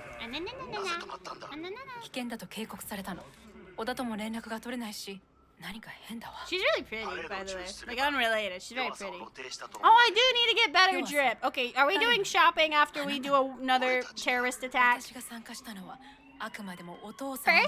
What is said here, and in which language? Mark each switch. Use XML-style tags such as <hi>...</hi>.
<ja>危険だと警告されたの。小田とも連絡が取れないし、何か変だわ。</ja> <en>She's really pretty, by the way. Like, unrelated. She's very pretty. Oh, I do need to get better drip. Okay, are we doing shopping after we do another terrorist attack?</en> <ja>私が参加したのはあくまでもお父さんを</ja>